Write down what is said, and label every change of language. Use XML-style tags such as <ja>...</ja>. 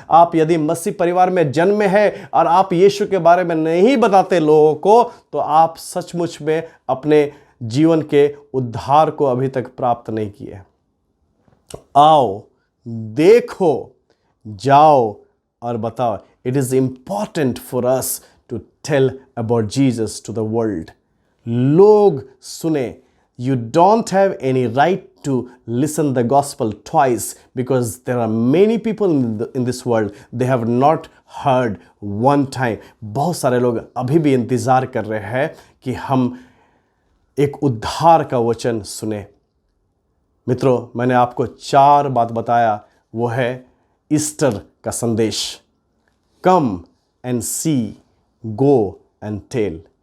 <hi>आप यदि मसीह परिवार में जन्म है और आप यीशु के बारे में नहीं बताते लोगों को, तो आप सचमुच में अपने जीवन के उद्धार को अभी तक प्राप्त नहीं किए। आओ, देखो, जाओ और बताओ।</hi> <en>It is important for us to tell about Jesus to the world.</en> <hi>लोग सुने।</hi> <en>You don't have any right to listen the gospel twice because there are many people in this world, they have not heard one time.</en> <hi>बहुत सारे लोग अभी भी इंतज़ार कर रहे हैं कि हम एक उद्धार का वचन सुने। मित्रों, मैंने आपको 4 बात बताया, वो है ईस्टर का संदेश।</hi> <en>Come and see, go and tell.</en>